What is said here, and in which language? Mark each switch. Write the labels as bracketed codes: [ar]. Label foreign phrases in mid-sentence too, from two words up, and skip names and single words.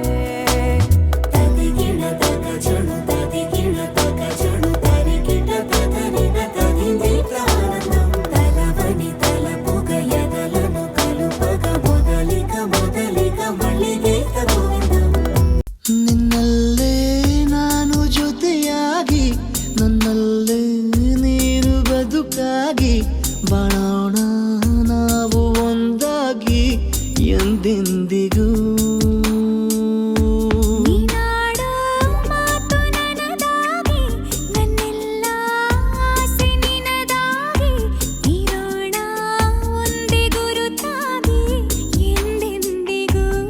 [te] తదిగిన తగ చెడు తదిగిన తగ చెడు తరిగిట తదరిన తదిందిట ఆనందం తలవని తలపుగ ఎదలను కలుపగ మొదలిక మళ్ళీ గీత గోవిందం [kn] ನಿನ್ನಲ್ಲೇ ನಾನು ಜೊತೆಯಾಗಿ ನನ್ನಲ್ಲೇ ನೀನು ಬದುಕಾಗಿ ಬಾಳೋಣ ನಾವು ಒಂದಾಗಿ ಎಂದೆಂದಿಗೂ ನೀನಾಡೋ ಮಾತು ನನದಾಗಿ ನನ್ನೆಲ್ಲ ಆಸೆ ನಿನದಾಗಿ ಇರೋಣ ಒಂದೇ ಗುರುತಾಗಿ ಎಂದೆಂದಿಗೂ